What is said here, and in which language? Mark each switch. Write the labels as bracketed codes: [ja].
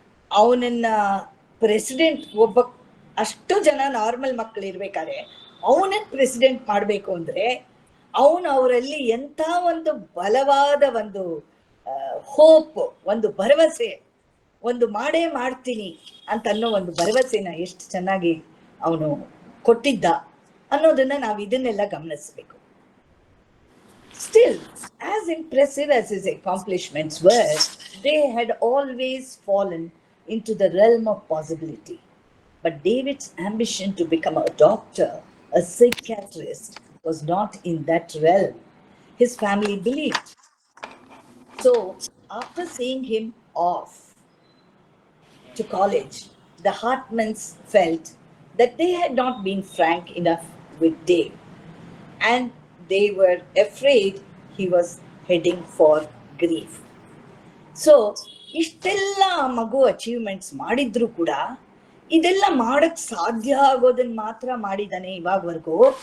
[kn] ಅವನನ್ನ ಪ್ರೆಸಿಡೆಂಟ್, ಒಬ್ಬ ಅಷ್ಟು ಜನ ನಾರ್ಮಲ್ ಮಕ್ಕಳು ಇರ್ಬೇಕಾದ್ರೆ ಅವನನ್ನ ಪ್ರೆಸಿಡೆಂಟ್ ಮಾಡಬೇಕು ಅಂದ್ರೆ ಅವನು ಅವರಲ್ಲಿ ಎಂಥ ಒಂದು ಬಲವಾದ ಒಂದು ಹೋಪ್, ಒಂದು ಭರವಸೆ, ಒಂದು ಮಾಡೇ ಮಾಡ್ತೀನಿ ಅಂತ ಅನ್ನೋ ಒಂದು ಭರವಸೆನ ಎಷ್ಟು ಚೆನ್ನಾಗಿ ಅವನು ಕೊಟ್ಟಿದ್ದ ಅನ್ನೋದನ್ನ ನಾವು ಇದನ್ನೆಲ್ಲ ಗಮನಿಸಬೇಕು. [en] Still, as impressive as his accomplishments were, they had always fallen into the realm of possibility. But David's ambition to become a doctor, a psychiatrist, was not in that realm. His family believed. So, after seeing him off to college, the Hartmans felt that they had not been frank enough with Dave, and they were afraid he was heading for grief. [kn] So, ಇಷ್ಟೆಲ್ಲ ಮಗು achievements ಮಾಡಿದ್ರು ಕೂಡ ಇದೆಲ್ಲ ಮಾಡಕ್ ಸಾಧ್ಯ ಆಗೋದನ್ನ ಮಾತ್ರ ಮಾಡಿದಾನೆ ಇವಾಗವರೆಗೂ.